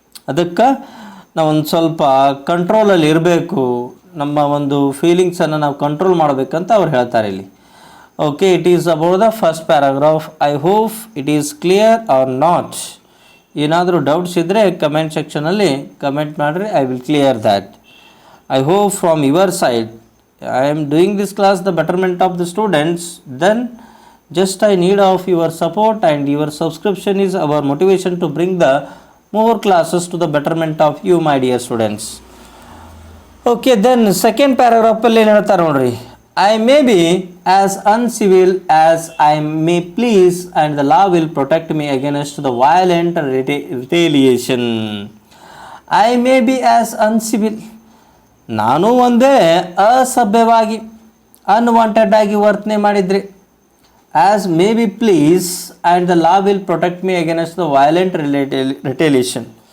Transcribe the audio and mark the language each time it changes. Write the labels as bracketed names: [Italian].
[Kannada] ಅದಕ್ಕೆ ನಾವೊಂದು ಸ್ವಲ್ಪ ಕಂಟ್ರೋಲಲ್ಲಿ ಇರಬೇಕು, ನಮ್ಮ ಒಂದು ಫೀಲಿಂಗ್ಸನ್ನು ನಾವು ಕಂಟ್ರೋಲ್ ಮಾಡಬೇಕಂತ ಅವ್ರು ಹೇಳ್ತಾರೆ ಇಲ್ಲಿ. [English] Okay, it is about the first paragraph. I hope it is clear or not. [Kannada] ಏನಾದರೂ ಡೌಟ್ಸ್ ಇದ್ದರೆ ಕಮೆಂಟ್ ಸೆಕ್ಷನಲ್ಲಿ ಕಮೆಂಟ್ ಮಾಡಿರಿ, [English] I will clear that. I hope from your side I am doing this class the betterment of the students, then just I need of your support, and your subscription is our motivation to bring the more classes to the betterment of you, my dear students. Okay, then second paragraph [Kannada] ಅಲ್ಲಿ ಏನು ಹೇಳ್ತಾರೆ ನೋಡ್ರಿ, [English] I may be as uncivil as I may please and the law will protect me against the violent retaliation. I may be as uncivil, [Kannada] ನಾನು ಒಂದೇ ಅಸಭ್ಯವಾಗಿ unwanted ಆಗಿ ವರ್ತನೆ ಮಾಡಿದರೆ, [English] As may be please and the law will protect me against the violent retaliation.